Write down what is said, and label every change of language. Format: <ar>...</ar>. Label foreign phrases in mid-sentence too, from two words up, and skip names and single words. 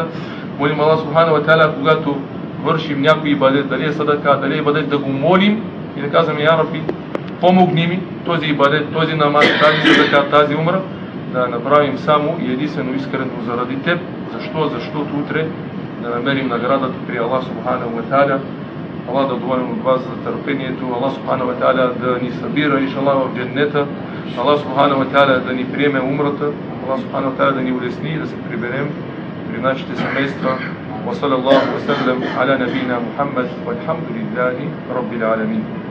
<bg>Молим</bg> <ar>الله سبحانه وتعالى,</ar> <bg>когато вършим някой ибадет, дали е садака, дали е ибадет, да го молим и да казваме:</bg> <ar>يا ربي,</ar> <bg>помогни ми този ибадет, този намаз, тази садака, тази умра, да направим само и единствено искрено заради Теб. Защо? Защото утре да намерим наградата при</bg> <ar>الله سبحانه وتعالى.</ar> <bg>Аллах да доволим от вас за търпението.</bg> <ar>الله سبحانه وتعالى</ar> <bg>да ни събира, иншаллах, в дженнета.</bg> <ar>الله سبحانه وتعالى</ar> <bg>да ни приеме умрата.</bg> <ar>الله سبحانه وتعالى</ar> <bg>да ни улесни и да се приберем при нашите семейства.</bg> <ar>وصلى الله وسلم على نبينا محمد والحمد لله رب العالمين.</ar>